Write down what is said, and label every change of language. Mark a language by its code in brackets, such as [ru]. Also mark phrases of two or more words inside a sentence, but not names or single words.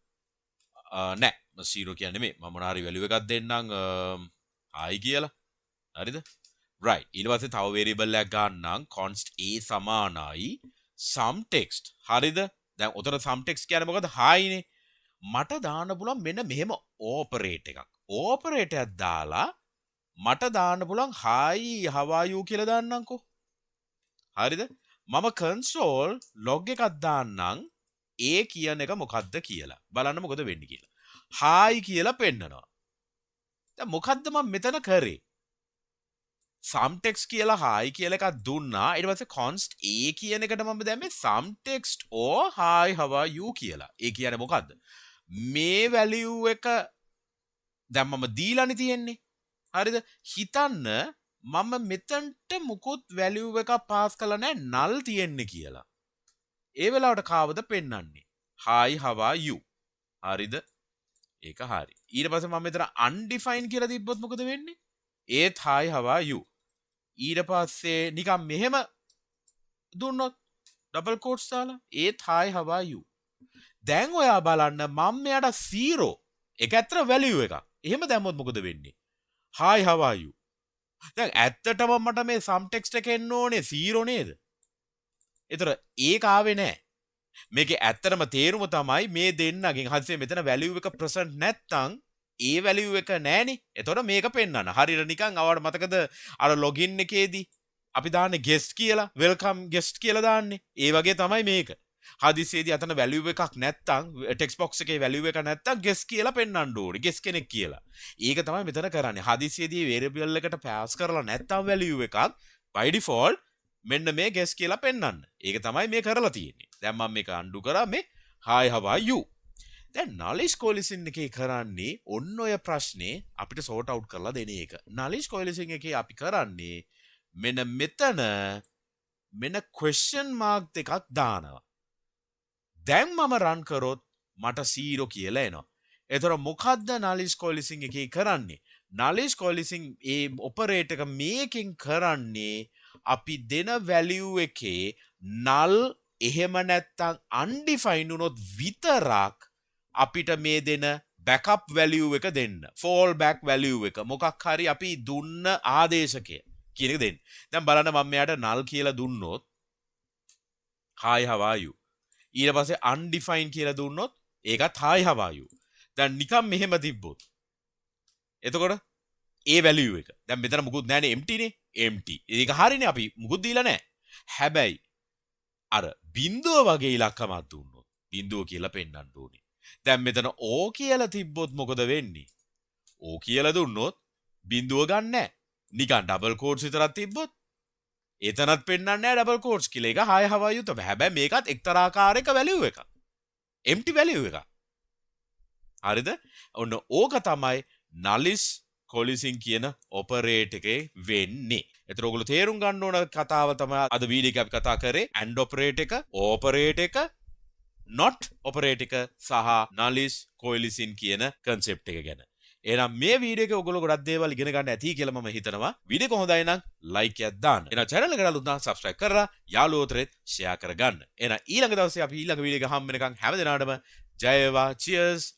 [si] නෑ 0 කියන්නේ නෙමෙයි. මම මොන හරි value එකක් දෙන්නම් i කියලා. හරිද? right. ඊට පස්සේ තව variable එකක් ගන්නම් const a සමානයි [en] sum text. [si] හරිද? දැන් උතන [en] sum text [si] කියන්නේ මොකද? hi නේ. මට දාන්න පුළුවන් මෙන්න මෙහෙම operate එකක්. operate එකක් දාලා මට දාන්න පුළුවන් [en] hi how are you [si] කියලා දාන්නම්කෝ. හරිද? මම [en] console log [si] එකක් දාන්නම් a කියන එක මොකද්ද කියලා. බලන්න මොකද වෙන්නේ කියලා. hi කියලා පෙන්නනවා. දැන් මොකද්ද මම මෙතන කරේ? [en] sum text [si] කියලා hi කියලා එකක් දුන්නා. ඊට පස්සේ [en] const a [si] කියන එකට මම දැම්මේ [en] sum text or hi how are you [si] කියලා. ඒ කියන්නේ මොකද්ද? මේ value එක දැන් මම දීලානේ තියෙන්නේ. හරිද? හිතන්න මම මෙතනට මුකුත් value එකක් පාස් කළා නැහැ null තියෙන්නේ කියලා. ඒ වෙලාවට කාවද පෙන්වන්නේ? [en] hi how are you. [si] හරිද? ඒක හරි. ඊට පස්සේ මම මෙතන undefined කියලා තිබ්බොත් මොකද වෙන්නේ? [en] ඒත් hi how are you. [si] ඊට පස්සේ නිකන් මෙහෙම දුන්නොත් [en] double quotes [si] දාලා ඒත් [en] hi how are you. [si] දැන් ඔයා බලන්න මම මෙයාට 0 ඒක ඇත්තට value එකක්. එහෙම දැම්මොත් මොකද වෙන්නේ? [en] hi how are you. [si] දැන් ඇත්තටම මට මේ [en] sum text [si] එක එන්න ඕනේ 0 නේද? ඒතර ඒක ආවේ නැහැ. මේකේ ඇත්තටම තේරුම තමයි මේ දෙන්නගෙන් හදිස්සියේ මෙතන value එක present නැත්තම් ඒ value එක නෑනේ. එතකොට මේක පෙන්වන්න. හරියට නිකන් අවට මතකද අර login එකේදී අපි දාන්නේ guest කියලා, [en] welcome guest [si] කියලා දාන්නේ. ඒ වගේ තමයි මේක. හදිස්සියේදී අතන value එකක් නැත්තම් [en] text box [si] එකේ value එක නැත්තම් guest කියලා පෙන්වන්න ඕනේ. guest කෙනෙක් කියලා. ඒක තමයි මෙතන කරන්නේ. හදිස්සියේදී variable එකට pass කරලා නැත්තම් value එකක් [en] by default [si] මෙන්න මේ guest කියලා පෙන්වන්න. ඒක තමයි මේ කරලා තියෙන්නේ. දැන් මම මේක undo කරා මේ [en] hi how are you. [si] දැන් [en] Nullish Coalescing [si] එකේ කරන්නේ ඔන්න ඔය ප්‍රශ්නේ අපිට [en] sort out [si] කරලා දෙන එක. [en] Nullish Coalescing [si] එකේ අපි කරන්නේ මෙන්න මෙතන මෙන්න [en] question mark [si] එකක් දානවා. දැන් මම run කරොත් මට 0 කියලා එනවා. එතකොට මොකද්ද [en] Nullish Coalescing [si] එකේ කරන්නේ? [en] Nullish Coalescing [si] ඒ operator එක මේකෙන් කරන්නේ අපි දෙන value එකේ null එහෙම නැත්තම් undefined වුණොත් විතරක් අපිට මේ දෙන [en] backup value [si] එක දෙන්න. [en] fallback value [si] එක මොකක් හරි අපි දුන්න ආදේශකය කියන එක දෙන්න. දැන් බලන්න මම මෙයාට null කියලා දුන්නොත් [en] hi how are you. [si] ඊට පස්සේ undefined කියලා දුන්නොත් ඒකත් [en] hi how are you. [si] දැන් නිකන් මෙහෙම තිබ්බොත් එතකොට ඒ value එක දැන් මෙතන මුකුත් නැහැනේ empty නේ. empty. ඒක හරිනේ අපි මුකුත් දීලා නැහැ. හැබැයි අර බිඳුව වගේ ඉලක්කමක් දුන්නොත් බිඳුව කියලා පෙන්වන්න ඕනේ. දැන් මෙතන O කියලා තිබ්බොත් මොකද වෙන්නේ? O කියලා දුන්නොත් බිඳුව ගන්න නැහැ. නිකන් [en] double quotes [si] විතරක් තිබ්බොත් එතනත් පෙන්වන්නේ නැහැ [en] double quotes [si] කියලා. ඒක [en] hi how are you [si] තමයි. හැබැයි මේකත් එක්තරා ආකාරයක value එකක්. empty value එකක්. හරිද? ඔන්න ඕක තමයි [en] Nullish Coalescing [si] කියන operator එකේ වෙන්නේ. ඒතර ඔයගොල්ලෝ තේරුම් ගන්න ඕන කතාව තමයි අද වීඩියෝ එකේ අපි කතා කරේ [en] and operator [si] එක, operator එක, [en] not operator [si] එක සහ [en] Nullish Coalescing [si] කියන concept එක ගැන. එහෙනම් මේ වීඩියෝ එකේ ඔයගොල්ලෝ ගොඩක් දේවල් ඉගෙන ගන්න ඇති කියලා මම හිතනවා. වීඩියෝ එක හොඳයි නම් like එකක් දාන්න. එහෙනම් channel එකට අලුත් නම් subscribe කරලා යාළුවෝතරෙත් share කරගන්න. එහෙනම් ඊළඟ දවසේ අපි ඊළඟ වීඩියෝ එක හම්බ වෙනකන් හැම දිනාටම ජය වේවා.